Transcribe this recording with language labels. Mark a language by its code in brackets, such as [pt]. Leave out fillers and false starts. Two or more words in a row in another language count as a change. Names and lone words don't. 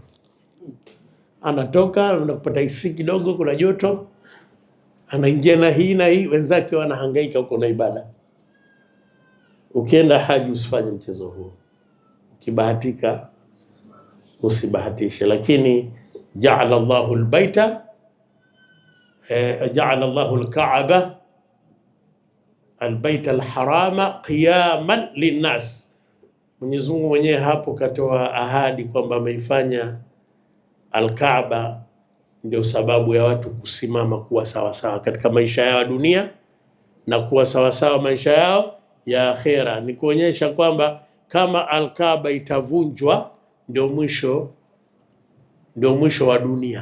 [sw] Anatoka anapata hisi kidogo, kuna joto, anaingia na hii na hii, wenzake wanahangaika huko na ibada. Ukienda haji usifanye mchezo huo. Ukibahatika usibahatishe. [ar] Lakini جعل الله البيت جعل الله الكعبة البيت الحرام قياما للناس. [sw] Mwenyezi Mungu mwenyewe hapo katoa ahadi kwamba ameifanya al-Kaaba ndio sababu ya watu kusimama kuwa sawasawa katika maisha yao ya dunia na kuwa sawasawa maisha yao ya akhera. Ni kuonyesha kwamba kama al-Kaaba itavunjwa ndio mwisho wa dunia.